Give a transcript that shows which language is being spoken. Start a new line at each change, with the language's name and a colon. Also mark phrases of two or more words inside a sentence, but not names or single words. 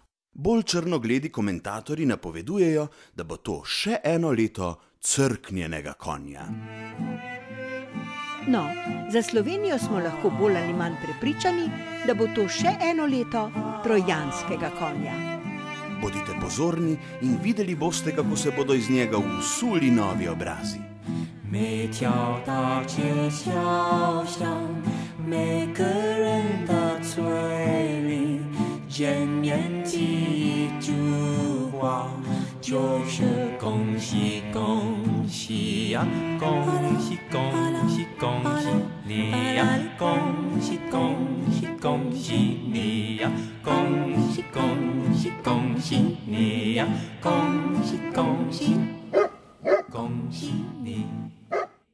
Slovenian: Bolj črnogledi komentatorji napovedujejo, da bo to še eno leto crknjenega konja. No, za Slovenijo smo lahko bolj ali manj prepričani, da bo to še eno leto trojanskega konja. Bodite pozorni in videli boste, kako se bodo iz njega usuli novi obrazi.
Chinese: 每条大街小巷，每个人的嘴里，见面第一句话就是恭喜恭喜呀，恭喜恭喜恭喜你呀，恭喜恭喜恭喜你呀，恭喜恭喜恭喜你呀，恭喜恭喜恭喜你。